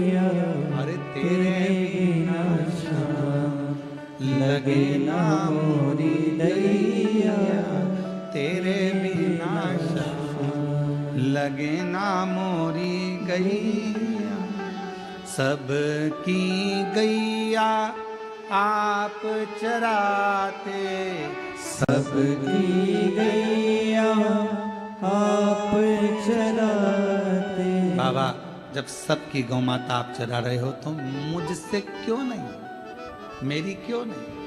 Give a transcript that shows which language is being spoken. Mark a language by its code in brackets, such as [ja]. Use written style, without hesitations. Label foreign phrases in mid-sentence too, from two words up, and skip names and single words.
[hi] अरे तेरे बिना शाम तेरे बिना लगे ना मोरी गैया, सबकी गैया आप चराते, सबकी गैया आप चराते। बाबा जब सबकी गौ माता आप चरा रहे हो तो मुझसे क्यों नहीं, मेरी क्यों नहीं?